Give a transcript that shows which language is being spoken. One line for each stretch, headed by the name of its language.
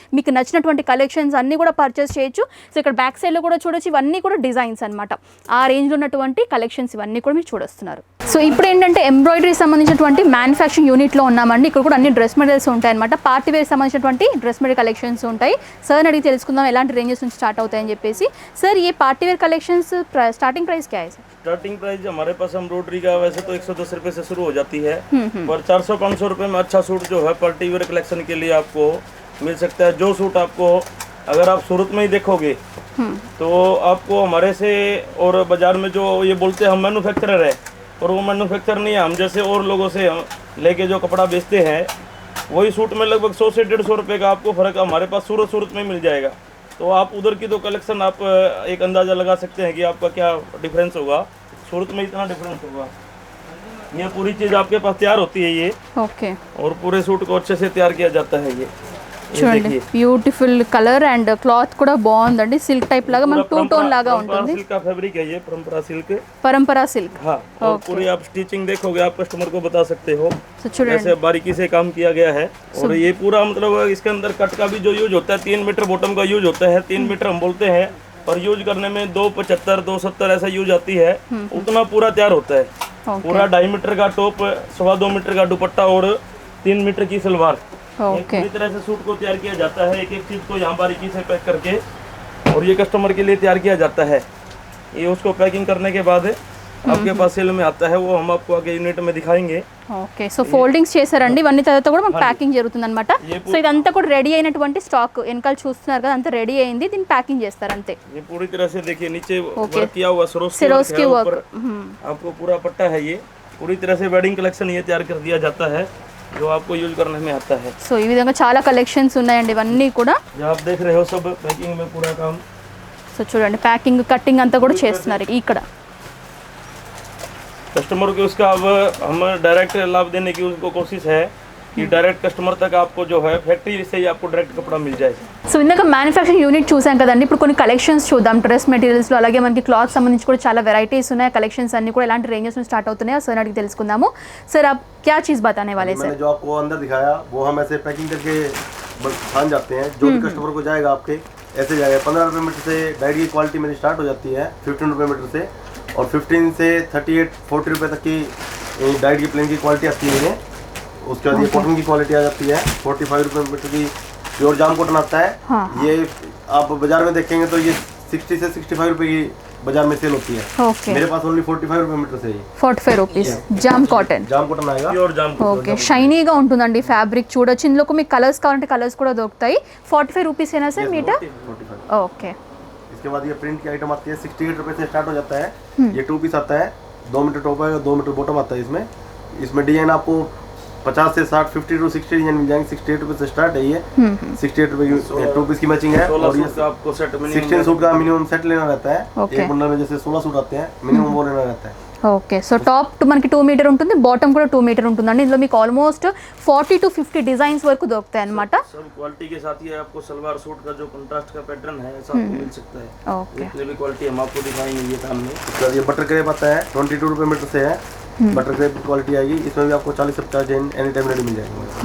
Telugu: మీకు నచ్చినటువంటి కలెక్షన్స్ అన్నీ కూడా పర్చేస్ చేయొచ్చు. సో ఇక్కడ బ్యాక్ సైడ్లో కూడా చూడొచ్చు, ఇవన్నీ కూడా డిజైన్స్ అనమాట. ఆ రేంజ్లో ఉన్నటువంటి కలెక్షన్స్ ఇవన్నీ కూడా మీరు చూడొస్తున్నారు. సో ఇప్పుడు ఏంటంటే ఎంబ్రాయిడరీ సంబంధించినటువంటి మ్యానుఫ్యాక్చరింగ్ యూనిట్లో ఉన్నామండి. ఇక్కడ కూడా అన్ని డ్రెస్ మెటీరియల్స్ ఉంటాయి అనమాట. పార్టీ వేర్ సంబంధించినటువంటి డ్రెస్ మెటీరియల్ కలెక్షన్స్ ఉంటాయి. సార్ అడిగి తెలుసుకుందాం ఎలాంటి రేంజెస్ నుంచి స్టార్ట్ అవుతాయని చెప్పేసి.
Hindi: సార్ ये party wear collections starting price क्या है सर? स्टार्टिंग प्राइस हमारे पास एम्ब्रॉयडरी का वैसे तो 110 रुपए से शुरू हो जाती है, पर 400-500 रुपए में अच्छा सूट जो है पार्टी वेयर कलेक्शन के लिए आपको मिल सकता है. जो सूट आपको अगर आप सूरत में ही देखोगे तो आपको हमारे से और बाजार में जो ये बोलते हैं हम मैन्युफैक्चरर है, और वो मैन्युफैक्चर नहीं है. हम जैसे और लोगों से लेके जो कपड़ा बेचते हैं वही सूट में लगभग 100 से 150 रुपये का आपको फ़र्क हमारे पास सूरत में मिल जाएगा. तो आप उधर की तो कलेक्शन आप एक अंदाज़ा लगा सकते हैं कि आपका क्या डिफरेंस होगा. सूरत में इतना डिफरेंस होगा. ये पूरी चीज़ आपके पास तैयार होती है ये, ओके. और पूरे सूट को अच्छे से तैयार किया जाता है. ये
Telugu: చూడండి బ్యూటిఫుల్ కలర్ అండ్ క్లాత్ కూడా బాగుందండి. సిల్క్ టైప్ లాగా మనకు టూ టోన్ లాగా ఉంటుంది.
Hindi: सिल्क का फैब्रिक है ये, परंपरा सिल्क. परंपरा सिल्क. हाँ, और पूरी आप स्टिचिंग देखोगे आप कस्टमर को बता सकते हो
Telugu: సో చూడండి
Hindi: ऐसे बारीकी से काम किया गया है. और ये पूरा मतलब इसके अंदर कट का भी जो यूज होता है 3 मीटर बॉटम का यूज होता है. 3 मीटर हम बोलते हैं, पर यूज करने में 275 270 ऐसा यूज आती है. उतना पूरा तैयार होता है. पूरा 2.5 मीटर का टॉप, 2.25 मीटर का दुपट्टा और 3 मीटर की सलवार. ओके. पूरी तरह से सूट को तैयार किया जाता है. एक एक चीज को यहाँ बारीकी से पैक करके और ये कस्टमर के लिए तैयार किया जाता है. ये उसको पैकिंग करने के बाद आपके पास सेल में आता है, वो हम आपको आगे यूनिट में दिखाएंगे.
Telugu: ఓకే. సో ఫోల్డింగ్స్ చేశారండి. ఇవన్నీ తర్వాత కూడా మనకు ప్యాకింగ్ జరుగుతుంది అనమాట. సో ఇదంతా కూడా రెడీ అయినటువంటి స్టాక్ వెనకాల చూస్తున్నారు కదా, అంతా రెడీ అయింది. దీన్ని ప్యాకింగ్ చేస్తారు అంతే.
Hindi: ये पूरी तरह से देखिए नीचे वर्क किया हुआ सिरोस्की वर्क. आपको पूरा पट्टा है. ये पूरी तरह से वेडिंग कलेक्शन ये तैयार कर दिया जाता है जो आपको यूज करने में आता है.
Telugu: సో ఈ విధంగా చాలా కలెక్షన్స్ ఉన్నాయండి. ఇవన్నీ కూడా
Hindi: जो आप देख रहे हो सब पैकिंग में पूरा काम.
Telugu: సో చూడండి ప్యాకింగ్ కట్టింగ్ అంతా కూడా చేస్తున్నారు ఇక్కడ.
Hindi: कस्टमर को उसका अब हम डायरेक्ट लाभ देने की उनको कोशिश है कि डायरेक्ट कस्टमर तक आपको जो है फैक्ट्री से ही आपको डायरेक्ट कपड़ा मिल जाए.
Telugu: సో ఇందాక మ్యానుఫ్యాక్చరింగ్ యూనిట్ చూసాం కదండి. ఇప్పుడు కొన్ని కలెక్షన్స్ చూద్దాం డ్రెస్ మెటీరియల్స్లో. అలాగే మనకి క్లాత్ సంబంధించి కూడా చాలా వెరైటీస్ ఉన్నాయి. కలెక్షన్స్ అన్ని కూడా ఎలాంటి రేంజెస్ నుంచి స్టార్ట్ అవుతున్నాయో సార్ అడిగి తెలుసుకుందాము.
Hindi: సార్ आप क्या चीज़ बताने वाले सर? मैंने जो आपको अंदर दिखाया वो हम ऐसे पैकिंग करके छान जाते हैं. जो भी कस्टमर को जाएगा आपके ऐसे जाएगा. 15 रुपये मीटर से डाइट की क्वालिटी मेरी स्टार्ट हो जाती है 15 रुपये मीटर से, और 15 से 38-40 रुपये तक की डाइट की प्लेन की क्वालिटी आती है. उसके बाद ये कॉटन की क्वालिटी आ जाती है. 45 रुपये मीटर की प्योर जाम कॉटन आता है. ये आप बाजार में देखेंगे तो ये 60 से 65 रुपये की बाजार में सेल होती है.
Telugu: ఓకే.
Hindi: मेरे पास ओनली 45 रुपये मीटर से ही
Telugu: 45 రూపీస్ జామ్ కాటన్.
Hindi: जाम कॉटन आएगा. प्योर जाम.
Telugu: ఓకే. షైనీగా ఉంటుందండి ఫ్యాబ్రిక్. చూడొచ్చు ఇందులో మీకు కలర్స్ కావాలంటే కలర్స్ కూడా దొరుకుతాయి. 45 రూపీస్ ఏనా సార్ మీటర్? 45. ఓకే.
Hindi: इसके बाद ये प्रिंट की आइटम आती है 68 रुपये से स्टार्ट हो जाता है. ये 2 पीस आता है. 2 मीटर टॉप है, 2 मीटर बॉटम आता है. इसमें डिजाइन आपको 50 से 60 50 टू 60 डिजाइन मिल जाएंगे. 68 रुपये से स्टार्ट है. ये 68 रुपये की 2 पीस की मैचिंग है. और ये 16 आपको सेट में 16 सूट का मिनिमम सेट लेना रहता है.
English: Okay.
Hindi: एक बंडल में जैसे 16 सूट आते हैं, मिनिमम वो लेना रहता है.
Telugu: ఓకే. సో టాప్ మనకి 2 మీటర్ ఉంటుంది, బాటమ్ కూడా 2 మీటర్ ఉంటుందండి. ఇందులో మీకు ఆల్మోస్ట్ 40 to 50 డిజైన్స్ వరకు దొరుకుతాయి అనమాట.
Hindi: सब क्वालिटी के साथ ही आपको सलवार सूट का जो कंट्रास्ट का पैटर्न है ऐसा आपको मिल सकता है.
Telugu: ఓకే.
Hindi: इसलिए भी क्वालिटी हम आपको दिखाएंगे ये सामने. उसके बाद ये बटर क्रेप आता है 22 रुपये मीटर से है. बटर क्रेप की क्वालिटी आएगी. इसमें भी आपको 40 से 50 डिजाइन एनी टाइम रेडी मिल जाएंगे.